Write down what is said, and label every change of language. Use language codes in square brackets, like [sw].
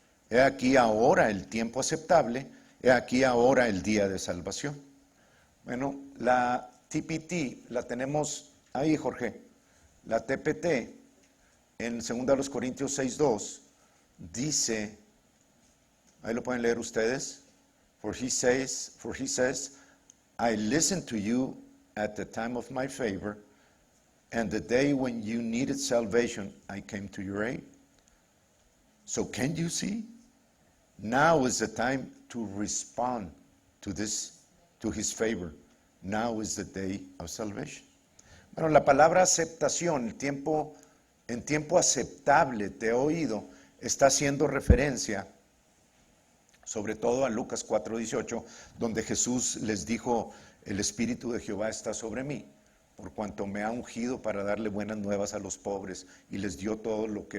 [es] He aquí ahora el tiempo aceptable, he aquí ahora el día de salvación. Bueno, la TPT la tenemos ahí, Jorge. La TPT en 2 Corintios 6:2 dice, ahí lo pueden leer ustedes. [en] For he says, I listened to you at the time of my favor, and the day when you needed salvation, I came to your aid. So can you see? Now is the time to respond to his favor. Now is the day of salvation. [es] Bueno, la palabra aceptación, en tiempo aceptable te he oído, está haciendo referencia sobre todo a Lucas 4:18, donde Jesús les dijo, el Espíritu de Jehová está sobre mí, por cuanto me ha ungido para darle buenas nuevas a los pobres, y les dio todo